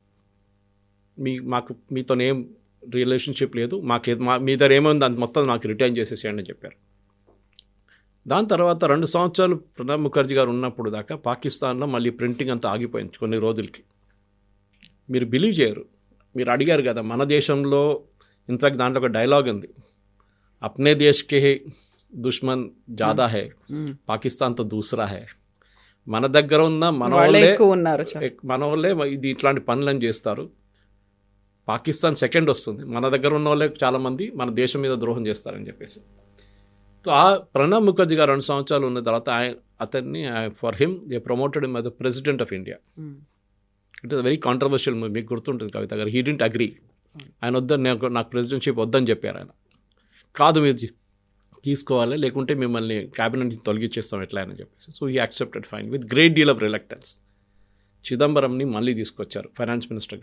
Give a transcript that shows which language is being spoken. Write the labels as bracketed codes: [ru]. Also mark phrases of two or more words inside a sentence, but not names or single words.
[te] మీతో ఏం రిలేషన్షిప్ లేదు, మీ దగ్గర ఏమైంది అంత మొత్తం నాకు రిటర్న్ చేసేసేయండి అని చెప్పారు. దాని తర్వాత 2 సంవత్సరాలు ప్రణబ్ ముఖర్జీ గారు ఉన్నప్పుడు దాకా పాకిస్తాన్లో మళ్ళీ ప్రింటింగ్ అంతా ఆగిపోయింది కొన్ని రోజులకి. మీరు బిలీవ్ చేయరు, మీరు అడిగారు కదా మన దేశంలో ఇన్ఫాక్ట్ దాంట్లో ఒక డైలాగ్ ఉంది, [hi] अपने देश के दुश्मन ज़्यादा हैं, पाकिस्तान तो दूसरा है. [te] మన దగ్గర ఉన్న మన వాళ్ళే ఎక్కువ ఉన్నారు. మన వాళ్ళే ఇది ఇట్లాంటి పనులను చేస్తారు. పాకిస్తాన్ సెకండ్ వస్తుంది, మన దగ్గర ఉన్న వాళ్ళే చాలామంది మన దేశం మీద ద్రోహం చేస్తారని చెప్పేసి. సో ఆ ప్రణబ్ ముఖర్జీ గారు 2 సంవత్సరాలు ఉన్న తర్వాత అతన్ని [en] for him they promoted him as the president of India. it is very controversial movie, [te] మీకు గుర్తుంటుంది కవిత గారు. [en] he didn't agree, [te] ఆయన వద్దని నాకు ప్రెసిడెంట్షిప్ వద్దని చెప్పారు ఆయన. కాదు మీరు తీసుకోవాలి, లేకుంటే మిమ్మల్ని క్యాబినెట్ నుంచి తొలగించేస్తాం ఎట్లా అని చెప్పేసి. [en] so he accepted fine with great deal of reluctance. [te] చిదంబరంని మళ్ళీ తీసుకొచ్చారు [en] ఫైనాన్స్ మినిస్టర్గా.